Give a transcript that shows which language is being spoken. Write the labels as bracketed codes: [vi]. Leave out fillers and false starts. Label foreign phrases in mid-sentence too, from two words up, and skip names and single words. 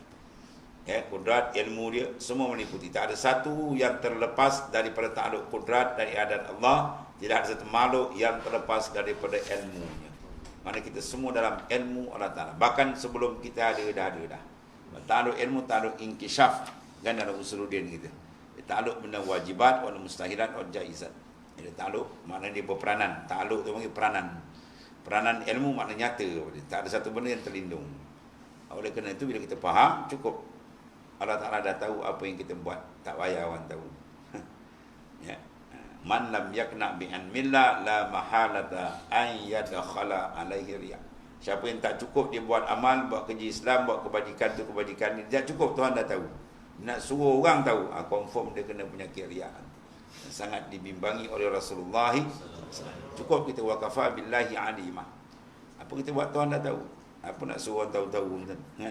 [ms] Ya, kudrat, ilmu dia, semua meliputi. Tak ada satu yang terlepas daripada takluk kudrat dan iradat Allah. Tidak ada satu makhluk yang terlepas daripada ilmunya. Mana kita semua dalam ilmu Allah Ta'ala. Bahkan sebelum kita dah ada. Ta'aluk ilmu, ta'aluk inkishaf. Kan dalam usuluddin kita. Ta'aluk benda [ar] واجبات والمستحيلات والجائزات. [ms] Dia ta'aluk maknanya dia berperanan. Ta'aluk tu panggil peranan. Peranan ilmu maknanya nyata. Tak ada satu benda yang terlindung. Oleh kerana itu bila kita faham, cukup. Allah Ta'ala dah tahu apa yang kita buat. Tak payah orang tahu. Ya. [ar] من لم يقنع بعلم الله لا محالة أن يدخل عليه رياء. [ms] Siapa yang tak cukup dia buat amal, buat kerja Islam, buat kebajikan tu kebajikan ni, tak cukup, Tuhan dah tahu. Nak suruh orang tahu, confirm dia kena penyakit riya. Sangat dibimbangi oleh Rasulullah. Cukup kita [ar] كفى بالله عليما. [ms] Apa kita buat Tuhan dah tahu. Apa nak suruh orang tahu-tahu kan?